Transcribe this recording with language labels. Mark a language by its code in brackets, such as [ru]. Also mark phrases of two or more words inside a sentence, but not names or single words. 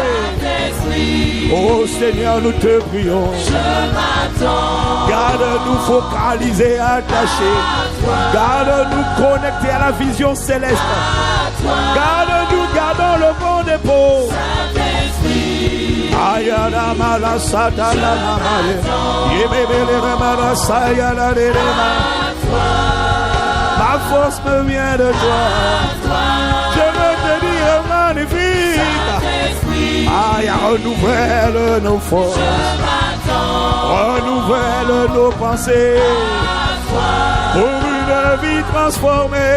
[fr] Oh Seigneur, nous te prions. Garde-nous focalisés, attachés. Garde-nous connectés à la vision céleste. Garde-nous, gardons le bon dépôt. Ayana mala satana mamaye. Yebebele remara sayana derema. Ma force me vient de toi. Je veux te dire magnifique. Aïe, renouvelle nos forces. Renouvelle de nos pensées. Pour une vie transformée.